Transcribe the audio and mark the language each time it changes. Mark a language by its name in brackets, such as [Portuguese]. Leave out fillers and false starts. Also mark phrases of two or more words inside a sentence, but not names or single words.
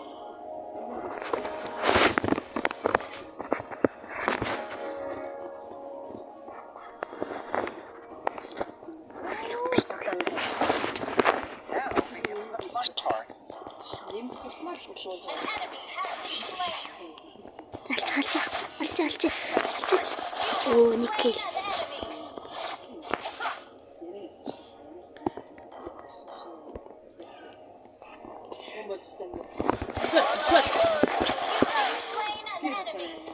[English] Now begins the fun part. An enemy has been slain. [Mongolian] Алч. Оо нэг кил. [English] An enemy. Slain an enemy.